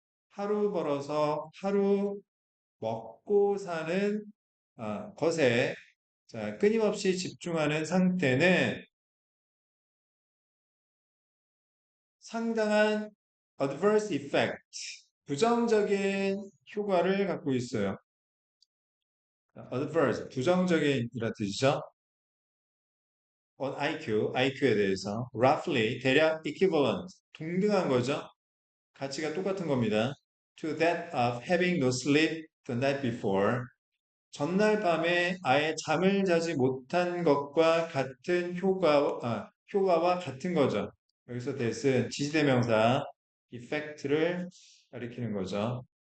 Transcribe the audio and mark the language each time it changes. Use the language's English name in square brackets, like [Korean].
[Korean] 하루 벌어서 하루 먹고 사는 것에 자, 끊임없이 집중하는 상태는 상당한 adverse effect, 부정적인 효과를 갖고 있어요. adverse, 부정적인 이란 뜻이죠. on IQ에 대해서 roughly, 대략 equivalent, 동등한 거죠. 가치가 똑같은 겁니다. [English] to that of having no sleep the night before. [Korean] 전날 밤에 아예 잠을 자지 못한 것과 같은 효과와 같은 거죠. 여기서 that은 지시대명사 effect를 가리키는 거죠.